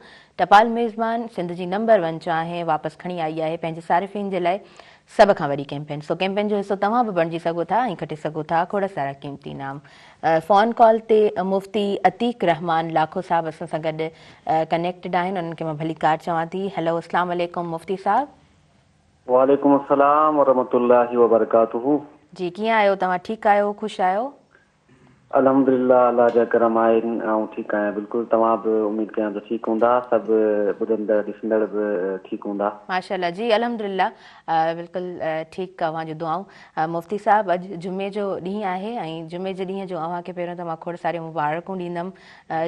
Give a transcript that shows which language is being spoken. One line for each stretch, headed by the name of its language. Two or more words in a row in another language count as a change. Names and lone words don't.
Sindhi: टपाल मेज़बान सिंध जी नंबर 1 चाहे वापसि खणी आई आहे पंहिंजे सारिफ़िन जे लाइ सभ खां वॾी कैंपेन। सो कैंपेन जो हिसो तव्हां बि बणिजी सघो था ऐं खटे सघो था खोड़ सारा क़ीमती इनाम।
English: phone call
Sindhi: ते मुफ़्ती अतीक रहमान लाखो साहब असां सां गॾु कनेक्टेड आहिनि, उन्हनि खे मां भलीकार चवां थी। हेलो
Arabic: السلام عليكم
Sindhi: मुफ़्ती साहब।
Arabic: وعليكم السلام ورحمة الله وبركاته.
Sindhi: जी कीअं आहियो तव्हां? ठीकु आहियो? ख़ुशि आहियो? अल्हम्दुलिल्लाह अल्लाह जा करम आहिनि ऐं ठीकु आहियां बिल्कुलु। तव्हां बि उमेदु कयां त ठीकु हूंदा, सभु ॿुधंदड़ ॾिसंदड़ बि ठीकु हूंदा माशाल्लाह जी अल्हम्दुलिल्लाह बिल्कुलु ठीकु। अव्हांजूं दुआऊं। मुफ़्ती साहब अॼु जुमे जो ॾींहुं आहे ऐं जुमे जे ॾींहं जो अव्हांखे पहिरियों त मां खोड़ सारी मुबारकूं ॾींदमि।